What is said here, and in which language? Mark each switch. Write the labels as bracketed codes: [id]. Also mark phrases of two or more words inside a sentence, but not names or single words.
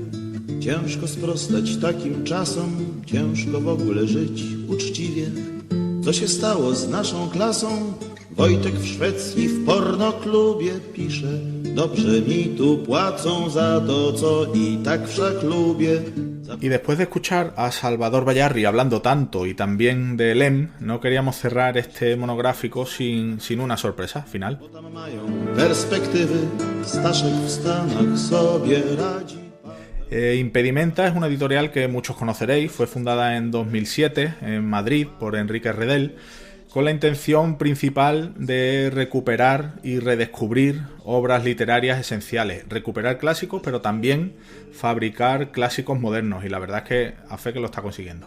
[pl] Ciężko sprostać takim czasom, ciężko w ogóle żyć uczciwie. Co się stało z naszą klasą? Wojtek w Szwecji w pornoklubie pisze. Dobrze mi tu płacą za to, co i tak wszak lubię. [es] Y después de escuchar a Salvador Bayarri hablando tanto y también de Lem, no queríamos cerrar este monográfico sin una sorpresa final. [pl] Tam mają perspektywy, Staszek w Stanach sobie radzi. [es] Impedimenta es una editorial que muchos conoceréis, fue fundada en 2007 en Madrid por Enrique Redel, con la intención principal de recuperar y redescubrir obras literarias esenciales, recuperar clásicos, pero también fabricar clásicos modernos, y la verdad es que a fe que lo está consiguiendo.